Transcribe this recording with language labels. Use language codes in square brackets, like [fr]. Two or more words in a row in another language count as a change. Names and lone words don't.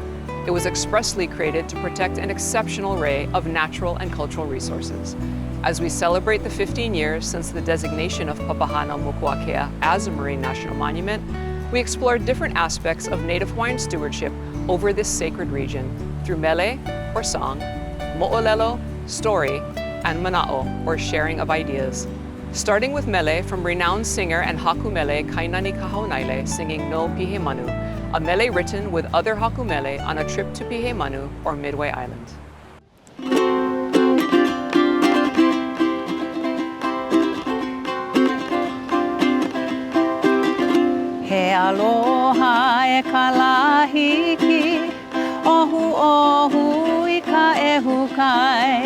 [en] It was expressly created to protect an exceptional array of natural and cultural resources. As we celebrate the 15 years since the designation of Papahanaumokuakea as a Marine National Monument, we explore different aspects of Native Hawaiian stewardship over this sacred region through mele, or song, moʻolelo, story, and mana'o, or sharing of ideas. Starting with mele from renowned singer and [haw] haku mele [en] Kainani Kahaunaele singing No Pihemanu, a mele written with other [haw] haku mele [en] on a trip to Pihemanu, or Midway Island. [haw] He aloha e ka lahiki, ohu ohu I ka ehukai.